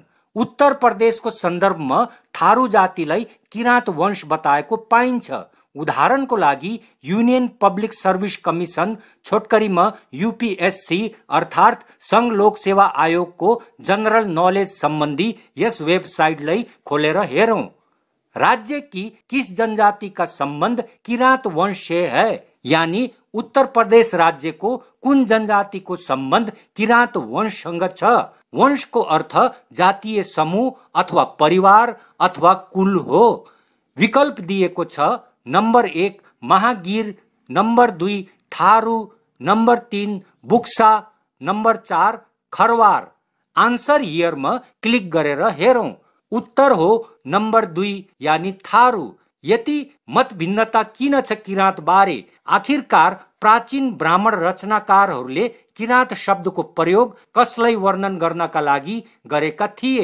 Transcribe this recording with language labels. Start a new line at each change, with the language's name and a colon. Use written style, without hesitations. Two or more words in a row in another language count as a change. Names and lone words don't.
Nepali: उत्तर प्रदेशको सन्दर्भमा थारू जातिलाई किराँत वंश बताएको पाइन्छ। उदाहरणको लागि युनियन पब्लिक सर्भिस कमिसन छोटकरीमा यूपीएससी अर्थात् संघ लोक सेवा आयोगको
English: General Knowledge
Nepali: सम्बन्धी यस वेबसाइटलाई खोलेर हेरौं।
Hindi: राज्य की किस जनजाति का संबंध किराँत वंश से है,
Nepali: यानी उत्तर प्रदेश राज्य को कुन जनजाति को संबंध किराँत वंशसँग छ। वंश को अर्थ जातीय समूह अथवा परिवार अथवा कुल हो। विकल्प दिएको छ। नंबर 1 महागिर, नंबर 2 थारू, नंबर 3 बुक्सा, नंबर 4 खरवार।
English: Answer here
Nepali: में क्लिक गरेर हेरौं। उत्तर हो नंबर 2 यानी थारू। यति मत भिन्नता किन छ किराँत बारे? आखिरकार प्राचीन ब्राह्मण रचनाकारहरूले किराँत शब्दको प्रयोग कसलाई वर्णन गर्नका लागि गरेका थिए?